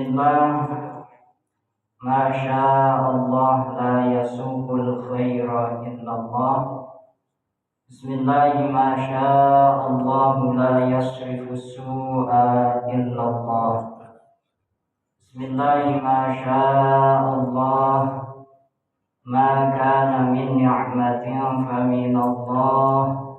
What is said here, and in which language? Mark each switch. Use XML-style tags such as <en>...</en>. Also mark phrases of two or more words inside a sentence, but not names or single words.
<ar>بسم الله, ما شاء الله لا يسوق الخير إلا الله. بسم الله، ما شاء الله لا يصرف السوء إلا الله. بسم الله، ما شاء الله ما كان من نعمة فمن الله.</ar>